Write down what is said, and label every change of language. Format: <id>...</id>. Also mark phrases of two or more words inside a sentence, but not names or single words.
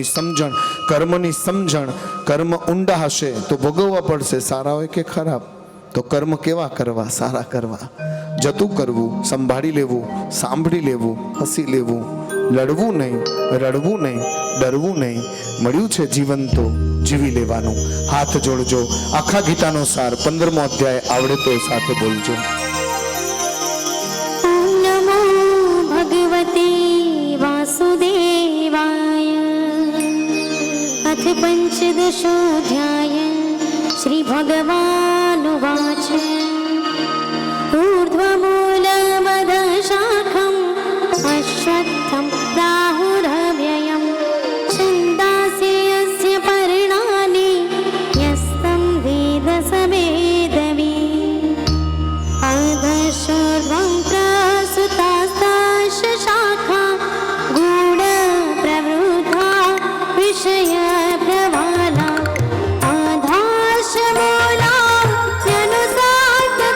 <gu>સમજણ કર્મની સમજણ કર્મ ઊંડા હશે તો ભોગવવા પડશે સારા હોય કે ખરાબ તો કર્મ કેવા કરવા સારા કરવા જતું કરવું સંભાળી લેવું સાંભળી લેવું હસી લેવું લડવું નહીં રડવું નહીં ડરવું નહીં મળ્યું છે જીવન તો જીવી લેવાનું હાથ જોડજો આખા ગીતાનો સાર 15મો અધ્યાય આવડે તો સાથે બોલજો</gu> <sa>નમો ભગવતે વાસુદેવાય અથ પંચદશોऽધ્યાય શ્રી ભગવાનુવાચ ऊर्ध्वमूलमदशाखम् अश्वत्थं प्राहुरव्ययं छन्दांसि यस्य पर्णानि यस्तं वेद स वेदवित् अधश्चोर्ध्वं प्रसुतास्ताश्च शाखा गूढप्रवृद्धा विषयप्रवाला अधाश्च मूलान्यनुसार</sa>